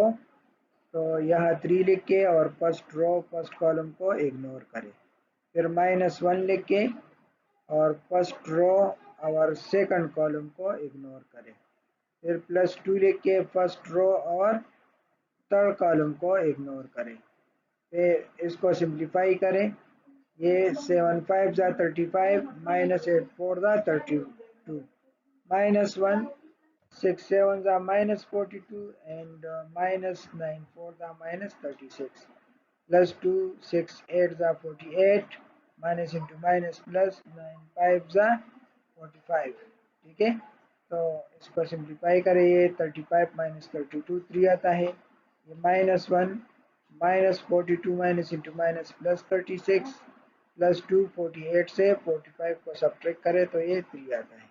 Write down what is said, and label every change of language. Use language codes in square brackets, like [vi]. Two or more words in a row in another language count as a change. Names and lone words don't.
[ur] تو یہاں 3 لکھ کے اور [en] first row first column [ur] کو اگنور کرے، پھر -1 لکھ کے اور [en] first row [ur] اور [en] second column [ur] کو اگنور کرے، پھر +2 لکھ کے [en] first row [ur] اور [en] third column [ur] کو اگنور کرے، پھر اس کو سمپلیفائی کریں. یہ 7 5 ز 35 -8 4 ز 32 -1 6 7 ز -42 and -9 4 ز -36 +2 6 8 ز 48 [en] minus into minus plus [ur] 9 5 ز 45. ٹھیک ہے، تو اس کو سمپلیفائی کریں. یہ 35 -32 3 آتا ہے، یہ -1 -42 [en] minus into minus plus [ur] 36 +2 48 سے 45 کو سبٹریکٹ کرے تو یہ 3 آتا ہے.